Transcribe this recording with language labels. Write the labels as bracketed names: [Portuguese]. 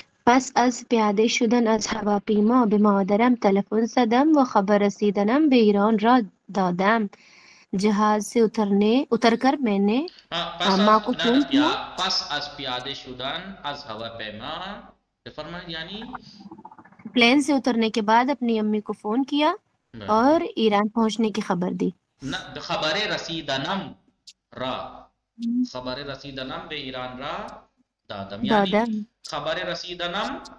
[Persian] پس از پیاده شدن از هواپیما به مادرم تلفن زدم و خبر رسیدنم به ایران را دادم. [Urdu] جهاز سے اتر کر میں نے ماں کو فون کیا. [Persian] پس از پیاده شدن از هواپیما بفرمایید یعنی [Urdu] پلین سے اترنے کے بعد اپنی امی کو فون کیا اور ایران پہنچنے کی خبر دی. [Persian] خبر رسیدنم را خبر رسیدنم به ایران را دادم یعنی خبر رسیدنم